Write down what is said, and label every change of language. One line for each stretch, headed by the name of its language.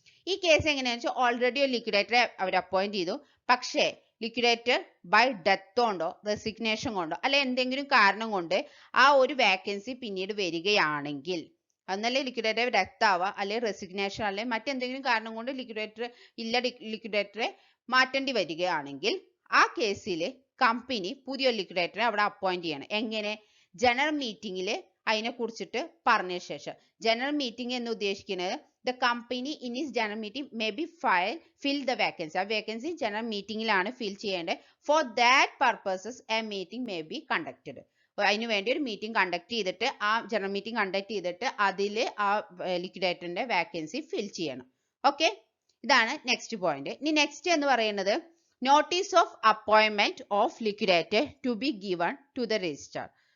Malayalam: ഈ കേസ് എങ്ങനെയാണെന്ന് വെച്ചാൽ ഓൾറെഡി ഒരു ലിക്വിഡേറ്ററെ അവർ അപ്പോയിന്റ് ചെയ്തു, പക്ഷേ ലിക്വിഡേറ്റർ ബൈ ഡെത്ത് കൊണ്ടോ റെസിഗ്നേഷൻ കൊണ്ടോ അല്ലെ എന്തെങ്കിലും കാരണം കൊണ്ട് ആ ഒരു വാക്കൻസി പിന്നീട് വരികയാണെങ്കിൽ, എന്നല്ലേ ലിക്വിഡേറ്റർ ഡെത്ത് ആവാം, അല്ലെങ്കിൽ റെസിഗ്നേഷൻ അല്ലെങ്കിൽ മറ്റെന്തെങ്കിലും കാരണം കൊണ്ട് ലിക്വിഡേറ്ററെ മാറ്റേണ്ടി വരികയാണെങ്കിൽ ആ കേസിൽ കമ്പനി പുതിയ ലിക്വിഡേറ്ററെ അവിടെ അപ്പോയിന്റ് ചെയ്യണം. എങ്ങനെ? ജനറൽ മീറ്റിംഗിൽ അതിനെ കുറിച്ചിട്ട് പറഞ്ഞ ശേഷം. ജനറൽ മീറ്റിംഗ് എന്ന് ഉദ്ദേശിക്കുന്നത്
English: the company in its general meeting may be fill the vacancy.
Malayalam: ആ വേക്കൻസി ജനറൽ മീറ്റിംഗിലാണ് ഫിൽ ചെയ്യേണ്ടത്.
English: For that purposes a meeting may be conducted.
Malayalam: അതിനു വേണ്ടി ഒരു മീറ്റിംഗ് കണ്ടക്ട് ചെയ്തിട്ട് ആ ജനറൽ മീറ്റിംഗ് കണ്ടക്ട് ചെയ്തിട്ട് അതിൽ ആ ലിക്വിഡേറ്ററിന്റെ വാക്കൻസി ഫിൽ ചെയ്യണം. ഓക്കെ, ഇതാണ് നെക്സ്റ്റ് പോയിന്റ്. ഇനി നെക്സ്റ്റ് എന്ന് പറയുന്നത്
English: Notice of appointment of liquidator to be given to the registrar.